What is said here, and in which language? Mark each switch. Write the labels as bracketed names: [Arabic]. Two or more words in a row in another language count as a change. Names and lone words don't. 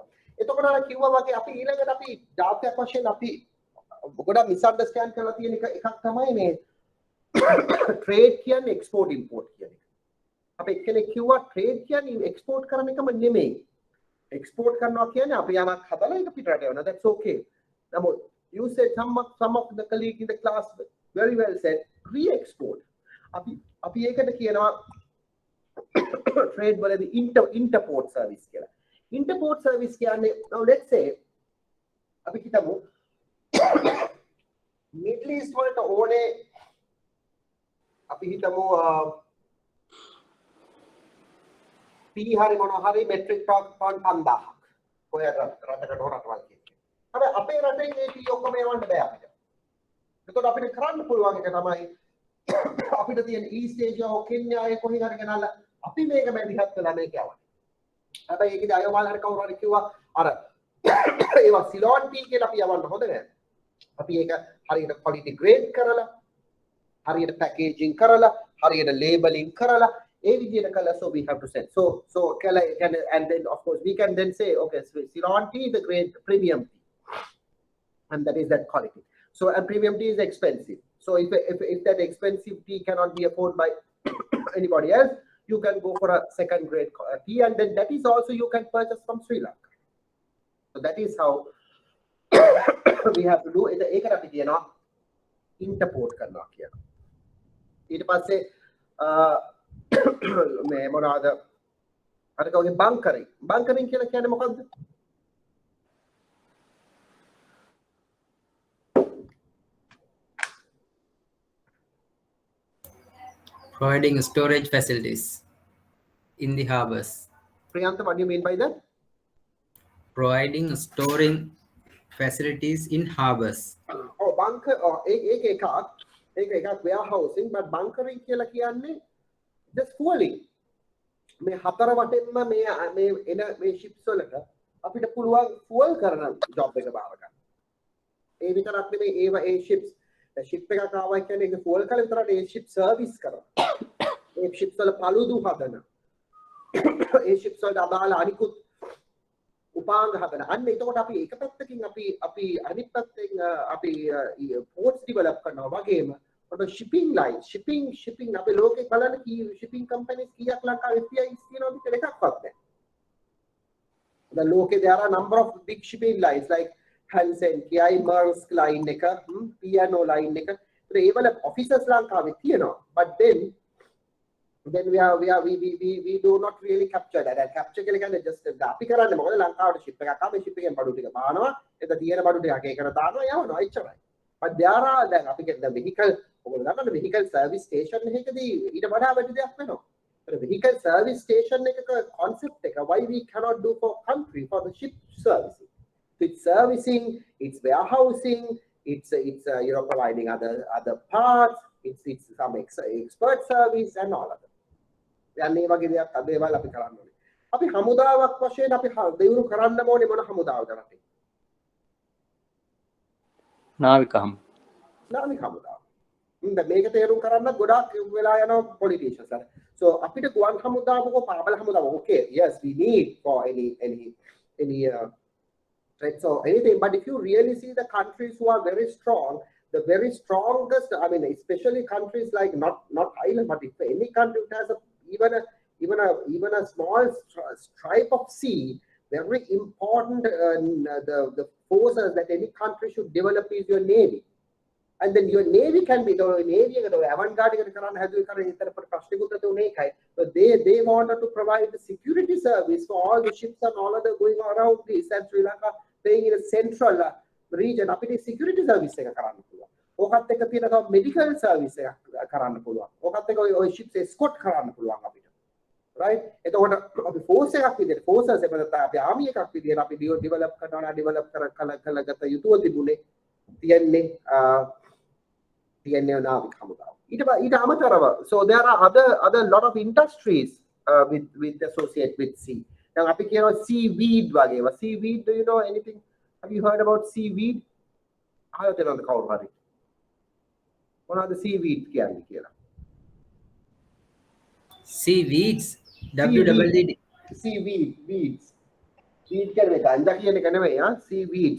[Sinhala] එතකොට අර කිව්වා වගේ අපි ඊළඟට අපි ජාත්‍යයක් වශයෙන් අපි ගොඩක් මිස්අන්ඩර්ස්ටෑන්ඩ් කරලා තියෙන එකක් තමයි මේ ට්‍රේඩ් කියන්නේ [English] export import [Sinhala] කියන එක. අපි එක්කෙනෙක් කිව්වා ට්‍රේඩ් කියන්නේ එක්ස්පෝර්ට් කරන එකම නෙමෙයි. එක්ස්පෝර්ට් කරනවා කියන්නේ අපි යමක් හදලා ඒක පිටරට යවනවා. [English] That's okay. නමුත් you said some of the colleagues in the class very well said re-export. [Sinhala] අපි ඒකට කියනවා trade වලදී [English] interport service [Sinhala] කියලා. [English] Interport service [Sinhala] කියන්නේ [English] now let's say [Sinhala] අපි හිතමු Middle East වලට ඕනේ අපි හිතමු පී හරි මොනවා හරි [English] metric ton [Sinhala] 5000ක් ඔය රටකට හොරටවල් කියන්නේ. හැබැයි අපේ රටේ මේ පී ඔක්කොම යවන්න බෑ අපිට. එතකොට අපිට කරන්න පුළුවන් එක තමයි අපිට තියෙන ඊස්ට් ඒෂියා හෝ කෙන්යා ඒ කොහෙන් හරි ගෙනල්ලා අපි මේක මැදිහත් වෙලා මේක යවන්න. හැබැයි ඒකදී අයවල් හරි කවුරු හරි කිව්වා අර ඒවා සිලෝන් පී කියලා අපි යවන්න හොඳ නෑ. අපි ඒක හරියට [English] quality grade [Sinhala] කරලා හරියට පැකේජින් කරලා හරියට ලේබලින් කරලා ඒ විදිහට කළා [English] so we have to send so and then of course we can then say okay so Ceylon tea is the grade premium tea and that is that quality. So and premium tea is expensive. So if that expensive tea cannot be afforded by anybody else, you can go for a second grade tea and then that is also you can purchase from Sri Lanka. So that is how we have to do it. [Sinhala] ඒකට අපි කියනවා import කරනවා කියලා. ඊට පස්සේ මේ මොනවාද අර කවගේ බංකරින් කියලා කියන්නේ මොකද්ද? [English] Providing storage facilities in the harbors. Priyanta, what do you mean by that? Providing storing facilities in harbors. Oh, bunker [Sinhala] ඒක එකක් [English] warehousing but bunkering [Sinhala] කියලා කියන්නේ [English] just fueling. [Sinhala] මේ හතර වටෙන්ම මේ එන මේ ships වලට අපිට පුළුවන් fuel කරන job එක බාර ගන්න. ඒ විතරක් නෙමෙයි ඒවා ඒ ships ship එකක් ආවා කියන්නේ ඒක fuel කරලා විතරක් ඒ [English] ship service [Sinhala] කරනවා. ඒ ships වල paludu හදන. ඒ ships වල අදාළ අනිකුත් උපාංග හදන. අන්න එතකොට අපි එක පැත්තකින් අපි අනිත් පැත්තෙන් අපි [English] ports develop [Sinhala] කරනවා වගේම [English] shipping lines shipping [Sinhala] අපේ ලෝකේ බලන්න කී [English] shipping companies [Sinhala] කීයක් ලංකාවේ FIs තියෙනවද කියලා එකක්වත් නැහැ. [English] The ලෝකේ there are a number of big shipping lines like Hansen, KI Maersk line එක, P&O line එක. [Sinhala] ඒ වල officers ලංකාවේ තියෙනවා. [English] But then we do not really capture that. And capture [Sinhala] කියලා කියන්නේ just අපි කරන්නේ මොකද ලංකාවට ship එකක් ආවේ ship එකෙන් බඩු ටික බානවා. ඒක තියෙන බඩු ටික ඒකට දානවා යවනවා එච්චරයි. [English] But there are [Sinhala] දැන් අපි කියන vehicle ඔයගොල්ලෝ දන්නවද [English] vehicle service station [Sinhala] එකකදී ඊට වඩා වැඩි දෙයක් වෙනවා. [English] ඒ vehicle service station එකක concept එක why we cannot do for country for the ship servicing. It's servicing, it's warehousing, it's providing other parts, it's some expert service and all of that. [Sinhala] දැන් මේ වගේ දේවල් අපි කරන්න ඕනේ. අපි හමුදාවක් වශයෙන් අපි දියුණු කරන්න ඕනේ මොන හමුදාවද රටේ? නාවික හමුදාව. මේක තේරුම් කරන්න ගොඩාක් වෙලා යනවා politicians අර. [English] So [Sinhala] අපිට ගුවන් හමුදාවක පාබල හමුදාව [English] okay yes we need for any threats or anything, but if you really see the countries who are very strong, the very strongest, I mean especially countries like not Ireland, but if any country has even a small stripe of sea, very important the forces that any country should develop is your navy. And then your navy can be the navy avant-garde [Sinhala] කරන්න හැදුවේ කරන ඉතර ප්‍රශ්නිකුත් උනේ එකයි. [English] So they wanted to provide the security service for all the ships and all other going around this and Sri Lanka playing in a central region. [Sinhala] අපිට [English] security service [Sinhala] එක කරන්න පුළුවන්. ඕකත් එක්ක තියෙන තව [English] medical service [Sinhala] එකක් කරන්න පුළුවන්. ඕකත් එක්ක ඔය [English] ships escort [Sinhala] කරන්න පුළුවන් අපිට. Right? එතකොට අපි force එකක් විදිහට forces එක නැත්නම් අපි army එකක් විදිහට අපි develop කරනවා develop කරගත යුතුව තිබුණේ තියන්නේ නාවික හමුදාව. ඊට අමතරව [English] so there are other lot of industries with associate with sea. [Sinhala] දැන් අපි කියනවා seaweed වගේ. [English] Seaweed, do you know anything? Have you heard about seaweed? [Sinhala] අහලා තියෙනවද කවුරු හරි? මොනවද seaweed කියන්නේ කියලා? [English] Seaweeds. WWED. [Sinhala] Seaweed, weeds. Weed කියන්නේ ගංජා කියන එක නෙමෙයි seaweeds.